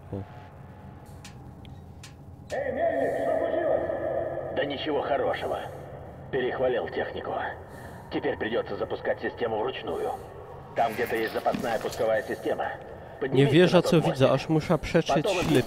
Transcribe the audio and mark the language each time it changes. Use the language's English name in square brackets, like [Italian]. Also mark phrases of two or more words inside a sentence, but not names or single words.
[Russian] O. Да ничего хорошего. Перехвалил технику. Теперь придется запускать систему вручную. Там где-то есть запасная пусковая система. [Polish] Nie [Russian] Поднимите [Polish] wierzę [Russian] на [Polish] co [Russian] тот [Polish] widzę, [Russian] мостик. [Polish] aż muszę przetrzeć [Russian] Потом [Polish] ślepy.